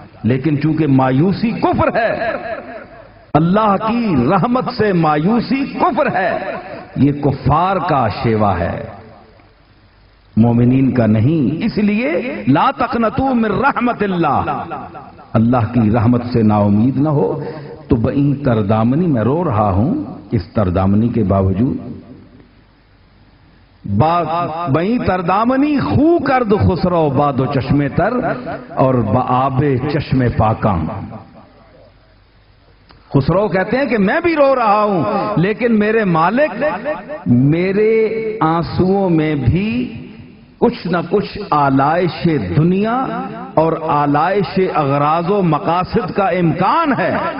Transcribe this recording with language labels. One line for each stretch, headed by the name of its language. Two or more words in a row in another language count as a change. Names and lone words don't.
Urdu: لیکن چونکہ مایوسی کفر ہے، اللہ کی رحمت سے مایوسی کفر ہے، یہ کفار کا شیوا ہے، مومنین کا نہیں۔ اس لیے
Arabic: لا تقنطوا من رحمت اللہ
Urdu: کی رحمت سے نا امید نہ ہو۔ تو
Persian: بئی تردامنی،
Urdu: میں رو رہا ہوں اس تردامنی کے باوجود۔
Persian: بئی تردامنی خو کرد خسرو باد و چشمے تر، اور بآب چشم پاکاں۔
Urdu: خسرو کہتے ہیں کہ میں بھی رو رہا ہوں، لیکن میرے مالک میرے آنسوؤں میں بھی کچھ نہ کچھ آلائش دنیا اور آلائش اغراض و مقاصد کا امکان ہے۔